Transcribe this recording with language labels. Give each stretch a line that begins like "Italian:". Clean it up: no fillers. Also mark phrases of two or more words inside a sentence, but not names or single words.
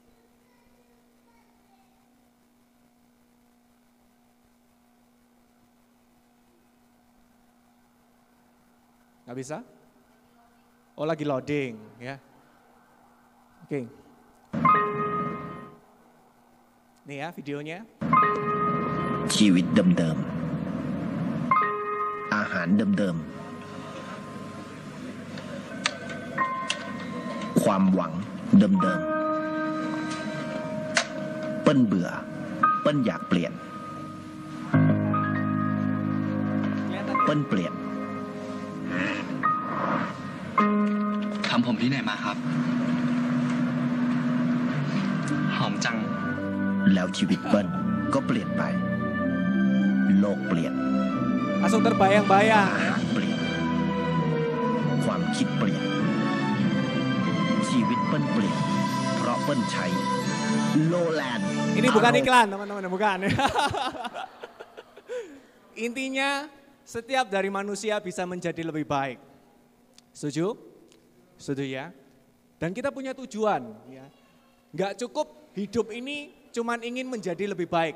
Indonesian: Nggak bisa? Oh lagi loading ya. Oke. Nih ya videonya.
Thai: ชีวิตเดิมๆอาหารเดิมๆความหวังเดิม ๆเปิ้ลเบื่อเปิ้ลอยากเปลี่ยนเปิ้ลเปลี่ยนทำผมที่ไหนมาครับหอมจังแล้วชีวิตเปิ้ลก็เปลี่ยนไปโลกเปลี่ยน
Indonesian: Langsung terbayang-bayang
Thai: อาหารเปลี่ยนความคิดเปลี่ยนชีวิตเปิ้ลเปลี่ยนเพราะเปิ้ลใช้โลแลนด์
Indonesian: Ini bukan iklan teman-teman, bukan. Intinya setiap dari manusia bisa menjadi lebih baik. Setuju? Setuju ya? Dan kita punya tujuan. Ya. Nggak cukup hidup ini cuman ingin menjadi lebih baik.